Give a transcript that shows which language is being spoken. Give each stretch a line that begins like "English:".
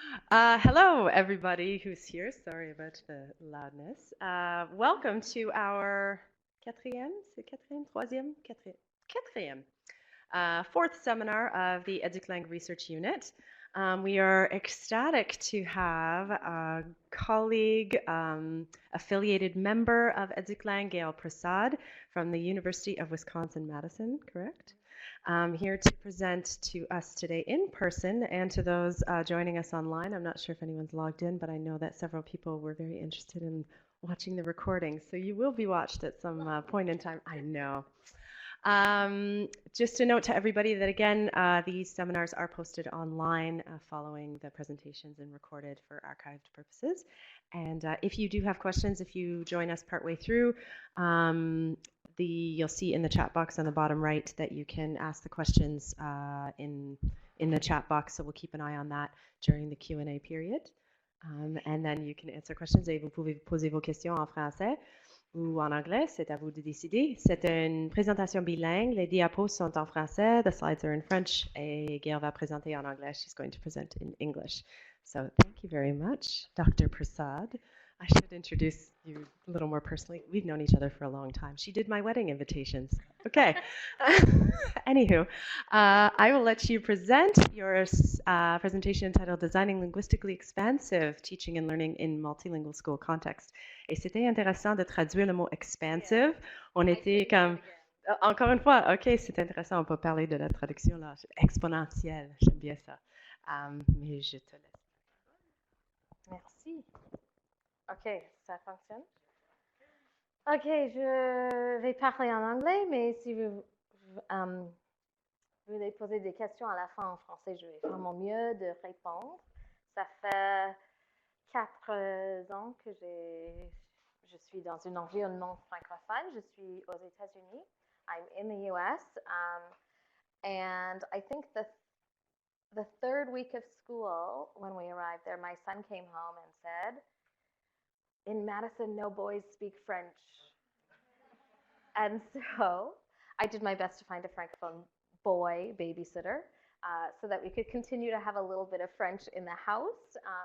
English: Hello, everybody who's here. Sorry about the loudness. Welcome to our
French: quatrième, c'est quatrième, troisième, quatrième,
English: fourth seminar of the EducLang Research Unit. We are ecstatic to have a colleague, affiliated member of EducLang, Gail Prasad, from the University of Wisconsin-Madison, correct? Here to present to us today in person and to those joining us online. I'm not sure if anyone's logged in, but I know that several people were very interested in watching the recording. So you will be watched at some point in time. I know. Just a note to everybody that, again, these seminars are posted online following the presentations and recorded for archived purposes. And if you do have questions, if you join us partway through, you'll see in the chat box on the bottom right that you can ask the questions in the chat box. So we'll keep an eye on that during the Q&A period. And then you can answer questions
French: et vous pouvez poser vos questions en français ou en anglais, c'est à vous de décider. C'est une présentation bilingue, les diapos sont en français,
English: the slides are in French,
French: et Gail va présenter en anglais.
English: She's going to present in English. So thank you very much, Dr. Prasad. I should introduce you a little more personally. We've known each other for a long time. She did my wedding invitations. Okay. Anywho, I will let you present your presentation entitled Designing Linguistically Expansive Teaching and Learning in Multilingual School Context.
French: Et c'était intéressant de traduire le mot expansive. On était comme... Encore une fois, OK, c'est intéressant. On peut parler de la traduction là. Exponentielle, j'aime bien ça. Mais je te laisse. Merci. OK, ça fonctionne? OK, je vais parler en anglais, mais si vous voulez poser des questions à la fin en français, je vais faire mon mieux de répondre. Ça fait 4 ans que je suis dans un environnement francophone.
English: Je suis aux États-Unis. I'm in the US. And I think the third week of school, when we arrived there, my son came home and said, in Madison, no boys speak French. And so I did my best to find a Francophone boy babysitter so that we could continue to have a little bit of French in the house.